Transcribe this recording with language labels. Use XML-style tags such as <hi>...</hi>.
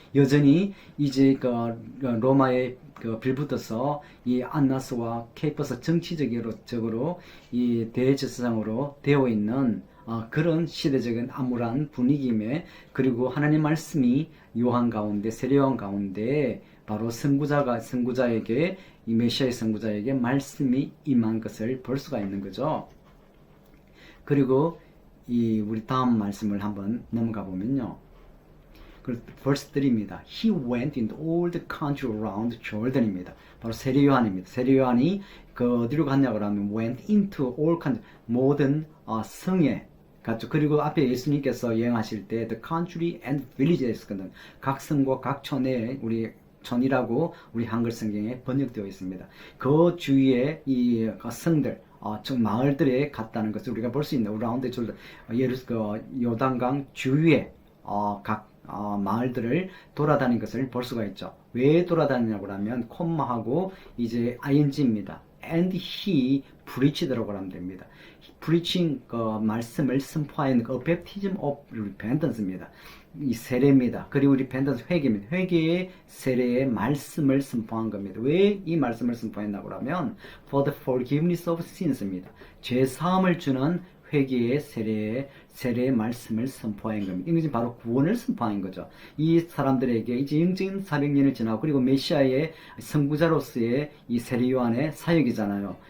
<ko>여전히 이제 로마에 빌붙어서 이 안나스와 케이퍼스 정치적으로 이 대제사장으로 되어 있는 그런 시대적인 암울한 분위기임에 그리고 하나님 말씀이 요한 가운데 세례요한 가운데 바로 선구자에게 이 메시아의 선구자에게 말씀이 임한 것을 볼 수가 있는 거죠. 그리고 우리 다음 말씀을 한번 넘어가 보면요.</ko> <en>verse 3입니다. He went into all the country around Jordan입니다.</en> <ko>바로 세례요한입니다. 세례요한이 어디로 갔냐고 하면</ko> <en>went into all country</en> <ko>모든 성에 갔죠. 그리고 앞에 예수님께서 여행하실 때</ko> <en>the country and villages</en> <ko>거든. 각 성과 각 촌에 우리 촌이라고 우리 한글 성경에 번역되어 있습니다. 그 주위에 이 성들 마을들에 갔다는 것을 우리가 볼 수 있는 라운드 졸던 요단강 주위에 각 마을들을 돌아다닌 것을 볼 수가 있죠. 왜 돌아다니냐고 하면 콤마하고 이제 ing입니다.</ko> <en>And he preached라고 하면 됩니다. preaching</en> <ko>말씀을 선포하는</ko> <en>baptism of repentance입니다.</en> <ko>이 세례입니다. 그리고 repentance 회개입니다. 회개의 세례의 말씀을 선포한 겁니다. 왜 이 말씀을 선포했나고 하면</ko> <en>for the forgiveness of sins</en> <ko>입니다. 죄 사함을 주는 회개의 세례의 말씀을 선포한 겁니다. 이것이 바로 구원을 선포한 거죠. 이 사람들에게 이제 영적인 400년을 지나고 그리고 메시아의 선구자로서의 이 세례 요한의 사역이잖아요.</ko>